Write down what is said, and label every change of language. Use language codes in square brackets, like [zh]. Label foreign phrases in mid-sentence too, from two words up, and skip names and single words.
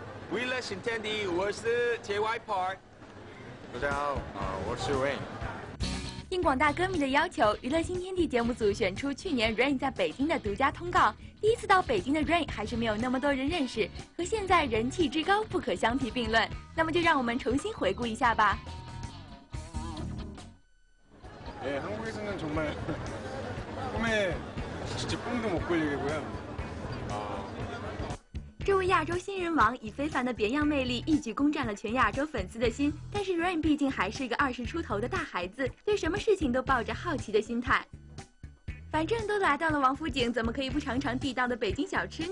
[zh] 娱乐新天地，我是 JY Park。大家好，我是 Rain。应广大歌迷的要求，娱乐新天地节目组选出去年 Rain 在北京的独家通告。第一次到北京的 Rain 还是没有那么多人认识，和现在人气之高不可相提并论。那么就让我们重新回顾一下吧。 [ko] 예, 한국에서는 정말 꿈에 진짜 꿈도 못 꿀 일이고요. [zh] 这位亚洲新人王以非凡的别样魅力，一举攻占了全亚洲粉丝的心。但是 Rain 毕竟还是一个20出头的大孩子，对什么事情都抱着好奇的心态。反正都来到了王府井，怎么可以不尝尝地道的北京小吃呢？